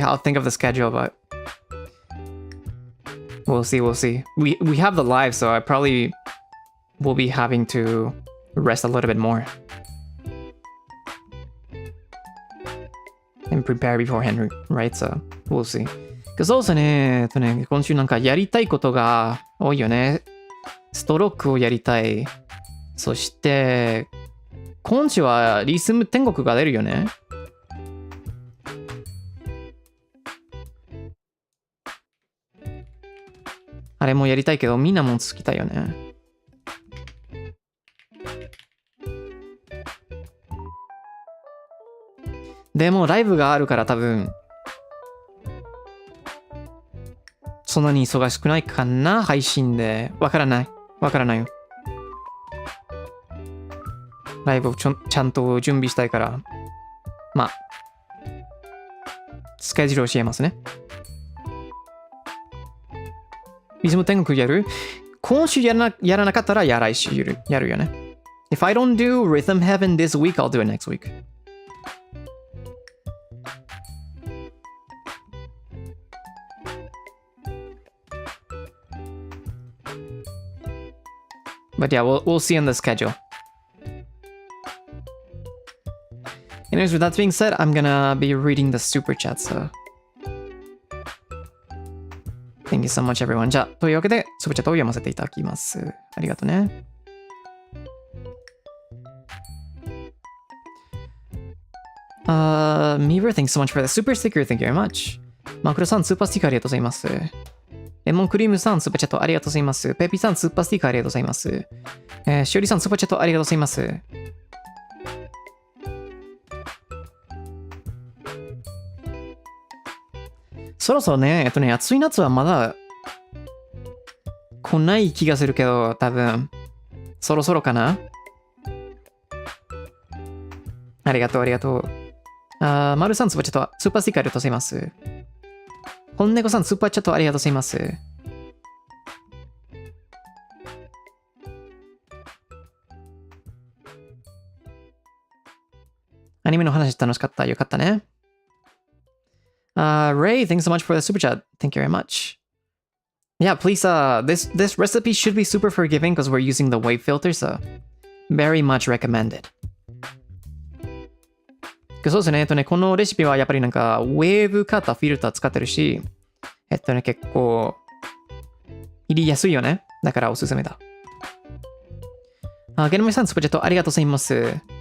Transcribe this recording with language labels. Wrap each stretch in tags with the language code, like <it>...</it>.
<en>I'll think of the schedule, but we'll see. We have the live, so I probably will be having to rest a little bit more and prepare beforehand, right? So we'll see. Because also</en> <ja>ね、今週なんかやりたいことが多いよね。ストロークをやりたい。そして今週はリズム天国が出るよね。あれもやりたいけどみんなも好きだよね。でもライブがあるから多分そんなに忙しくないかな、配信で。わからないよ。ライブをちゃんと準備したいから、まあスケジュールを教えますね。リズム天国やる？今週やらなかったら来週やるよね。</ja> <en>If I don't do Rhythm Heaven this week, I'll do it next week. But yeah, we'll see on the schedule. Anyways, with that being said, I'm gonna be reading the super chat, so thank you so much, everyone.</en> <ja>じゃあ、というわけで、スーパーチャットを読ませていただきます。ありがとうね。</ja> <en>Meaver, thanks so much for the super sticker. Thank you very much.</en> <ja>マクロさん、スーパースティッカーありがとうございます。レモンクリームさん、スーパーチャットありがとうございます。ペピさん、スーパースティッカーありがとうございます。しおりさん、スーパーチャットありがとうございます。そろそろね、暑い夏はまだ来ない気がするけど、多分、そろそろかな？ありがとう、ありがとう。まるさん、スーパーチャット、スーパースティッカーありがとうございます。本猫さん、スーパーチャットありがとうございます。アニメの話楽しかった。よかったね。</ja> <en>Ray, thanks so much for the super chat. Thank you very much. Yeah, please, this recipe should be super forgiving because we're using the wave filter, so very much recommended.</en> <ja>そうですね、このレシピはやっぱりなんか、ウェーブカッター、フィルター使ってるし、結構、入りやすいよね。だからおすすめだ。ゲルメさん、スーパーチャットありがとうございます。</ja>